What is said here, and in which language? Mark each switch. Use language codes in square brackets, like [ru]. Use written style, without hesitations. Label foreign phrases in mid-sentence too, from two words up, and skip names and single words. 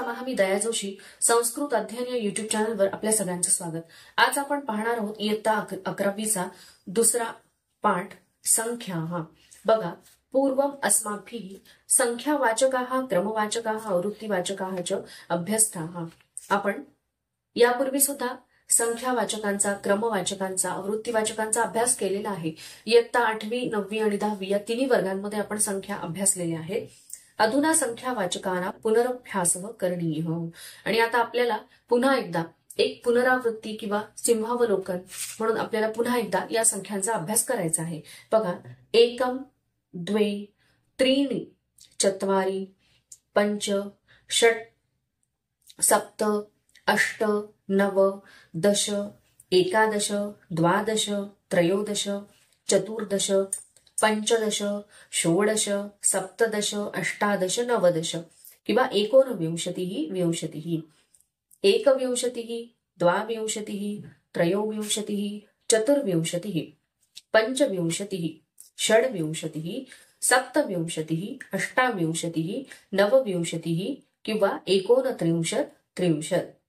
[mr] मी दया जोशी, संस्कृत अध्ययन या युट्यूब चॅनलवर आपल्या सगळ्यांचं स्वागत। आज आपण पाहणार आहोत इयत्ता 11वीचा दुसरा पाठ संख्या। बघा, [sa] पूर्वम अस्माभिः संख्यावाचकाः क्रमवाचकाः आवृत्तिवाचकाः च अभ्यस्ताः। [mr] आपण यापूर्वी सुद्धा संख्यावाचकांचा, क्रमवाचकांचा, आवृत्तिवाचकांचा अभ्यास केलेला आहे। इयत्ता 8वी, 9वी आणि 10वी या तिन्ही वर्गांमध्ये आपण संख्या अभ्यासलेल्या आहेत। [sa] अधुना संख्यावाचकांना पुनरभ्यासः करणीयः। [mr] आणि आता आपल्याला पुन्हा एकदा एक पुनरावृत्ती किंवा सिंहावलोकन म्हणून आपल्याला पुन्हा एकदा या संख्यांचा अभ्यास करायचा आहे। बघा, [sa] एकम, द्वे, त्रीणि, चत्वारि, पंच, षट्, सप्त, अष्ट, नव, दश, एकादश, द्वादश, त्रयोदश, चतुर्दश, पंचदश, षोडश, सप्तदश, अष्टादश, नवदश किंवा एकोनविंशतिः, विंशतिः, एकविंशतिः, द्वाविंशतिः, त्रयोविंशतिः, चतुर्विंशतिः, पंचविंशतिः, षड्विंशतिः, सप्तविंशतिः, अष्टाविंशतिः, नवविंशतिः किंवा एकोनत्रिंशत्, त्रिंशत्,